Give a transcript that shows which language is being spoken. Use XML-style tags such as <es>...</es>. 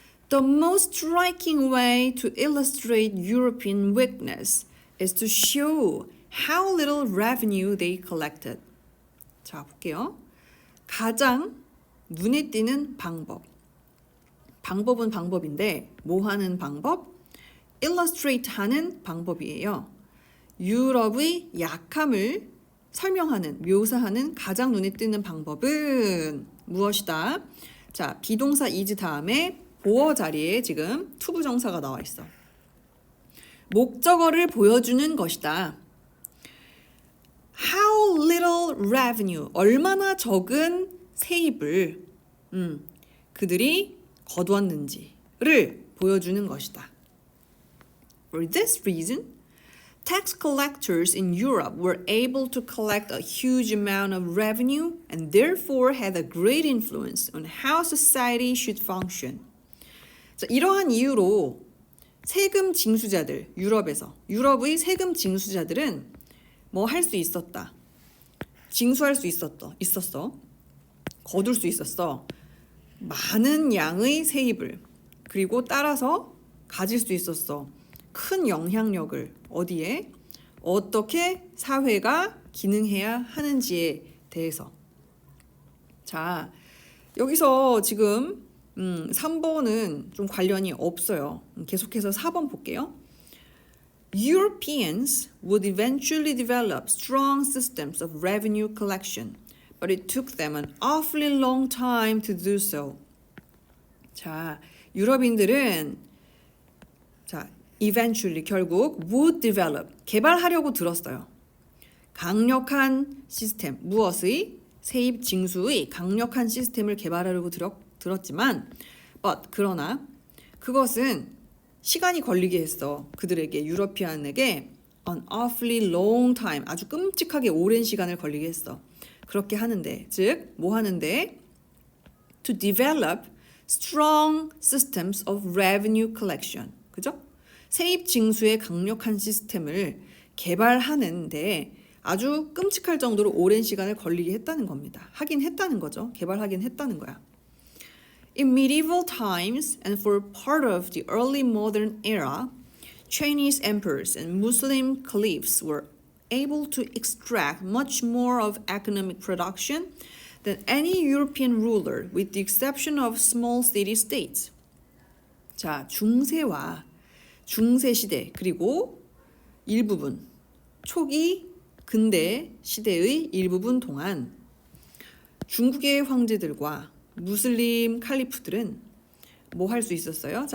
<en>The most striking way to illustrate European weakness is to show how little revenue they collected.</en> <ko>자, 볼게요. 가장 눈에 띄는 방법은 방법인데 뭐 하는 방법? illustrate 하는 방법이에요. 유럽의 약함을 설명하는, 묘사하는 가장 눈에 띄는 방법은 무엇이다? 자, 비동사 is 다음에 보어 자리에 지금 투부정사가 나와 있어. 목적어를 보여주는 것이다.</ko> <en>How little revenue,</en> <ko>얼마나 적은 세입을 그들이 거두었는지를 보여주는 것이다.</ko> <en>For this reason, tax collectors in Europe were able to collect a huge amount of revenue and therefore had a great influence on how society should function.</en> <ko>자, 이러한 이유로 세금 징수자들, 유럽의 세금 징수자들은 뭐 할 수 있었다. 징수할 수 있었어. 거둘 수 있었어. 많은 양의 세입을, 그리고 따라서 가질 수 있었어. 큰 영향력을 어디에? 어떻게 사회가 기능해야 하는지에 대해서. 자, 여기서 지금 3번은 좀 관련이 없어요. 계속해서 4번 볼게요.</ko> <en>Europeans would eventually develop strong systems of revenue collection, but it took them an awfully long time to do so.</en> <ko>자, 유럽인들은 eventually 결국 would develop 개발하려고 들었어요. 강력한 시스템, 무엇의? 세입 징수의 강력한 시스템을 개발하려고 들었지만 but 그러나 그것은 시간이 걸리게 했어. 그들에게 유러피안에게</ko> <en>an awfully long time</en> <ko>아주 끔찍하게 오랜 시간을 걸리게 했어. 그렇게 하는데 즉 뭐 하는데</ko> <en>to develop strong systems of revenue collection.</en> <ko>그죠? 세입 징수의 강력한 시스템을 개발하는데 아주 끔찍할 정도로 오랜 시간을 걸리게 했다는 겁니다. 하긴 했다는 거죠. 개발하긴 했다는 거야.</ko> <en>In medieval times and for part of the early modern era, Chinese emperors and Muslim caliphs were able to extract much more of economic production than any European ruler, with the exception of small city-states.</en> <ko>자, 중세와 중세시대 그리고 일부분 초기 근대 시대의 일부분 동안 중국의 황제들과 무슬림 칼리프들은 뭐 할 수 있었어요?</ko>